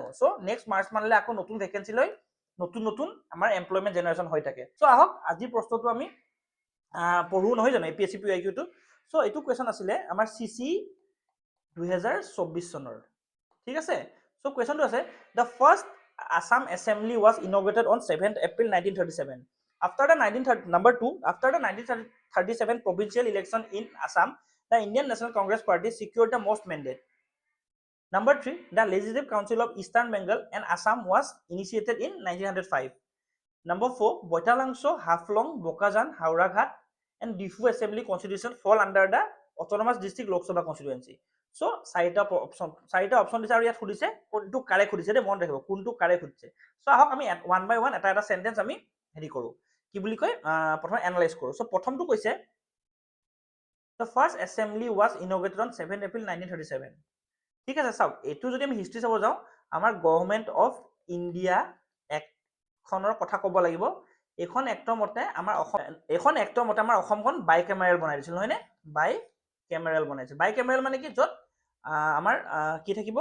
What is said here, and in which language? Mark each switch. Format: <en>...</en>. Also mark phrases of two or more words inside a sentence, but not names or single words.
<as>চ'</as> <en>next March</en> <as>মানলৈ আকৌ নতুন ভেকেঞ্চি লৈ নতুন আমাৰ</as> <en>employment generation</en> <as>হৈ থাকে। চ' আহক আজিৰ প্ৰশ্নটো আমি পঢ়ো, নহয় জানো? APSC PYQটো। চ' এইটো কুৱেশ্যন আছিলে আমাৰ CC 2024 চনৰ, ঠিক আছে? চ' কুৱেশ্যনটো আছে,</as> <en>the first Assam Assembly was inaugurated on 7th April 1937. After the 1937 provincial election in Assam, the Indian National Congress Party secured the most mandate. Number 3, the Legislative Council of Eastern Bengal and Assam was initiated in 1905. Number 4, Boitalangso, Haflong, Bokajan, Hauraghat, and Difu Assembly Constitution fall under the Autonomous District Lok Sabha constituency. So,</en> <as>চাৰিটা অপশ্যন দিছে আৰু ইয়াত সুধিছে কোনটো কাৰেক্ট সুধিছে, দেই মন ৰাখিব কোনটো কাৰেক্ট সুধিছে। চ' আহক আমি</as> <en>one by one</en> <as>এটা চেণ্টেঞ্চ আমি হেৰি কৰোঁ, কি বুলি কয়, প্ৰথমে এনালাইজ কৰোঁ। চ' প্ৰথমটো কৈছে,</as> <en>the first assembly was inaugurated on 7th April 1937.</en> <as>ঠিক আছে, চাওক, এইটো যদি আমি হিষ্ট্ৰী চাব যাওঁ, আমাৰ</as> <en>Government of India</en> <as>এক্টখনৰ কথা ক'ব লাগিব। এইখন এক্টৰ মতে আমাৰ অসমখন বাই কেমেৰেল বনাই দিছিল, নহয়নে? বাই কেমেৰেল বনাইছিল। বাই কেমেৰেল মানে কি? য'ত আমাৰ কি থাকিব?</as>